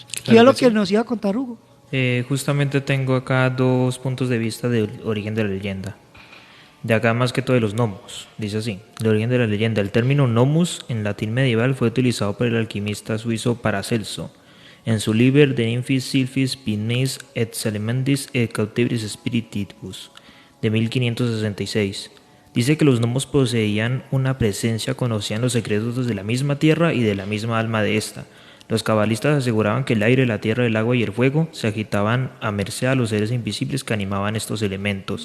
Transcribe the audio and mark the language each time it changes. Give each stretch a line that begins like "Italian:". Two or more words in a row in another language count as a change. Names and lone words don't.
Spanish: Claro, ¿Y a lo que nos iba a contar Hugo? Justamente tengo acá 2 puntos de vista del origen de la leyenda. De acá más que todo de los gnomos. Dice así, el origen de la leyenda. El término gnomus en latín medieval fue utilizado por el alquimista suizo Paracelso en su Liber de Infis Sylphis Pigmeis et Salamandris et Cautiveris Spiritibus de 1566. Dice que los gnomos poseían una presencia, conocían los secretos de la misma tierra y de la misma alma de esta. Los cabalistas aseguraban que el aire, la tierra, el agua y el fuego se agitaban a merced a los seres invisibles que animaban estos elementos.